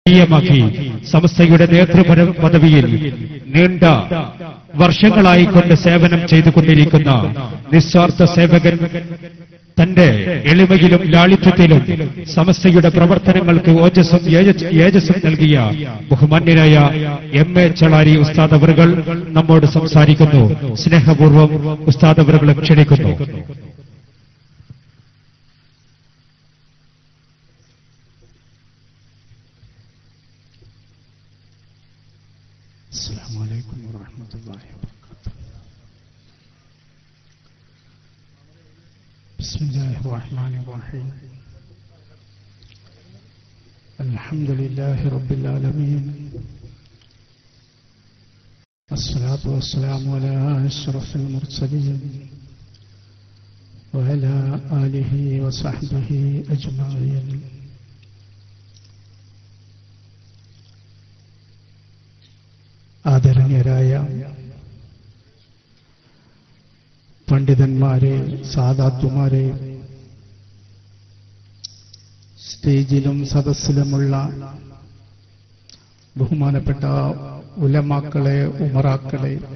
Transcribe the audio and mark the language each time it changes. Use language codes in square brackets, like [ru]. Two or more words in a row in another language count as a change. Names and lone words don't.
[ml] സമസ്തയുടെ നേതൃപദവിയിൽ നീണ്ട വർഷങ്ങളായിക്കൊണ്ട് സേവനം ചെയ്തുകൊണ്ടിരിക്കുന്ന നിസ്വാർത്ഥ സേവകൻ, തന്റെ എളിമയിലും ലാളിത്യത്തിലും സമസ്തയുടെ പ്രവർത്തനങ്ങൾക്ക് ഏജസ്സും നൽകിയ ബഹുമാന്യനായ എം.എ. ചളാരി ഉസ്താദ് അവറുകൾ നമ്മോട് സംസാരിക്കുന്നു. സ്നേഹപൂർവ്വം ഉസ്താദ് അവറുകളെ ക്ഷണിക്കുന്നു. [ar] السلام عليكم ورحمة الله وبركاته. بسم الله الرحمن الرحيم. الحمد لله رب العالمين، الصلاة والسلام على أشرف المرسلين وعلى آله وصحبه أجمعين. [ml] ആദരണീയരായ പണ്ഡിതന്മാരെ, സാദാത്തുമാരെ, സ്റ്റേജിലും സദസ്സിലുമുള്ള ബഹുമാനപ്പെട്ട ഉലമാക്കളെ, ഉമറാക്കളെ,